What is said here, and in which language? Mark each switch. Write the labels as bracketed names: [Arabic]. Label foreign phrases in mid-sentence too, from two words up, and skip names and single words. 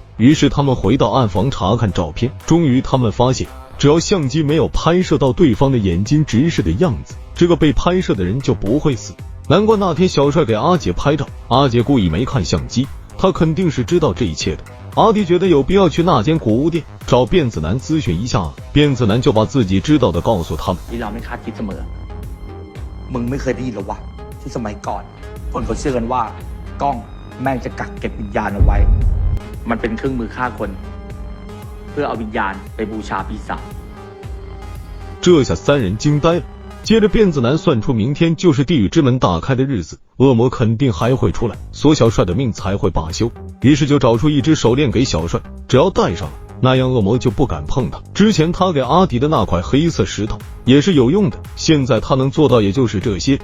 [Chinese] 于是他们回到暗房查看照片，终于他们发现，只要相机没有拍摄到对方的眼睛直视的样子，这个被拍摄的人就不会死。难怪那天小帅给阿杰拍照，阿杰故意没看相机，他肯定是知道这一切的。阿迪觉得有必要去那间古物店找辫子男咨询一下，辫子男就把自己知道的告诉他们。 [Thai] ที่เราไม่คาดคิดเสมอมึงไม่เคยได้ยินหรอวะที่สมัยก่อนคนเขาเชื่อกันว่ากล้องแม่งจะกักเก็บวิญญาณเอาไว้มันเป็นเครื่องมือฆ่าคนเพื่อเอาวิญญาณไปบูชาปีศาจ。 [Chinese] 这下三人惊呆了。接着辫子男算出明天就是地狱之门打开的日子，恶魔肯定还会出来，索小帅的命才会罢休。于是就找出一只手链给小帅，只要戴上了，那样恶魔就不敢碰他。之前他给阿迪的那块黑色石头也是有用的，现在他能做到也就是这些。